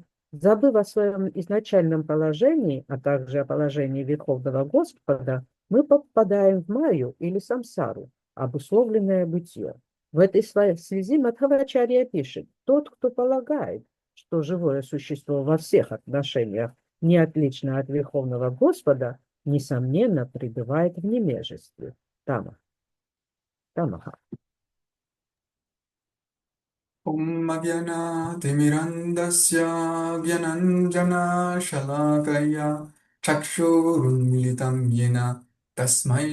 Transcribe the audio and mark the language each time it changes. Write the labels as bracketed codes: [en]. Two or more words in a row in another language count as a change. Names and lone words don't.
[ru] Забыв о своем изначальном положении, а также о положении Верховного Господа, мы попадаем в майю или самсару, обусловленное бытие. В этой связи Мадхавачарья пишет: тот, кто полагает, что живое существо во всех отношениях не отлично от Верховного Господа, несомненно, пребывает в немежестве. Тамаха. [sa] ॐ अज्ञानतिमिरान्धस्य ज्ञानाञ्जन शलाकया चक्षुरुन्मीलितं येन तस्मै